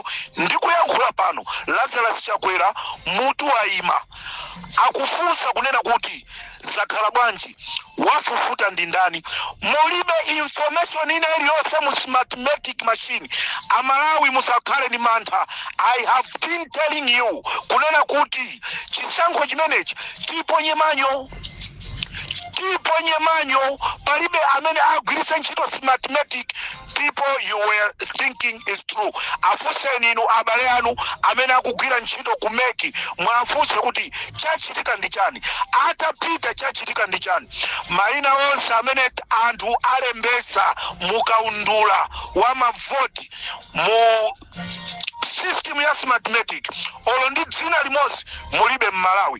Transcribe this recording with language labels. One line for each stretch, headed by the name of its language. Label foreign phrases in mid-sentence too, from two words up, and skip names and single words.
Nyanja: Ndikuyankhula pano Lazarus Chakwera mutu waima akufunsa kunena kuti zakhala bwanji, wafufuta ndi ndani. Mulibe information ina iliyonse mu smartmatic machine. Amalawi musakhale ni mantha.
English: I have been telling you
Nyanja: kunena kuti chisankho chimenechi tiponye manyo palibe amene agwiritsa ntchito smartmatic.
English: People you were thinking is true.
Nyanja: Afuseni inu abale anu amene akugwira ntchito kumeki mwafunse kuti chachitika ndi chani, atapita chachitika ndi chani. Maina onse amene anthu alembesa mukaundula wa mavoti mu system ya smartmatic olo ndi dzina limodzi mulibe m'Malawi.